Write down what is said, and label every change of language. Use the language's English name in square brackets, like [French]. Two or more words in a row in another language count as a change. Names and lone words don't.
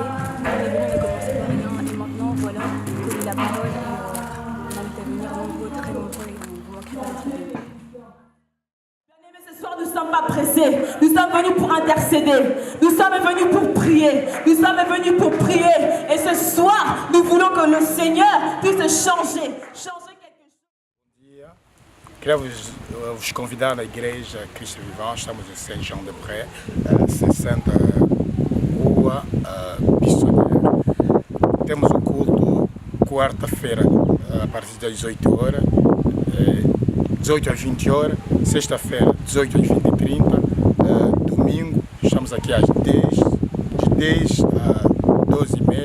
[French] On est venu, on a commencé par rien et maintenant voilà, on connaît la parole et on invite à venir nombreux, très nombreux et vous manquerez pas d'être bénis. Ce soir, nous ne sommes pas pressés. Nous sommes venus pour intercéder. Nous sommes venus pour prier. Nous sommes venus pour prier. Et ce soir, nous voulons que le Seigneur puisse changer quelque chose. [Portuguese] Queria vos convidar na igreja Cristo Vivant, estamos em Saint-Jean-de-Prés, 60 Rua Pissoneira. Temos o culto quarta-feira, a partir das 18 horas, 18 às 20 horas, sexta-feira, 18 às 20h30, domingo, estamos aqui às 10, de 10 a 12h30.